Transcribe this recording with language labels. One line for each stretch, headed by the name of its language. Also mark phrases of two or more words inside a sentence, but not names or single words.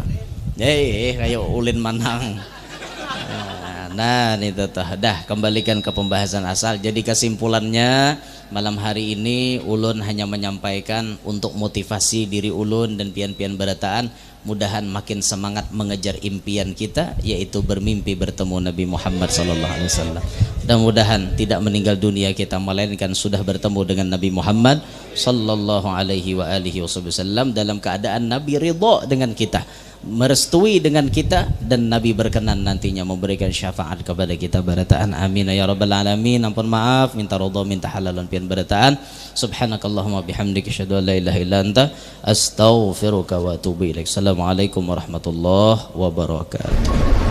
Banjar: Kayak ulin manang. Nah ini tuh dah kembalikan ke pembahasan asal. Jadi kesimpulannya malam hari ini ulun hanya menyampaikan untuk motivasi diri ulun dan pian-pian berataan, mudahan makin semangat mengejar impian kita, yaitu bermimpi bertemu Nabi Muhammad SAW. Dan mudahan tidak meninggal dunia kita, melainkan sudah bertemu dengan Nabi Muhammad SAW dalam keadaan Nabi ridha dengan kita, merestui dengan kita, dan Nabi berkenan nantinya memberikan syafaat kepada kita barataan.
Arabic: آمين يا رب العالمين.
Banjar: Ampun maaf, minta ridha, minta halalan pian barataan.
Arabic: سبحانك اللهم وبحمدك أشهد أن لا إله إلا أنت أستغفرك وأتوب إليك. السلام عليكم ورحمة الله وبركاته.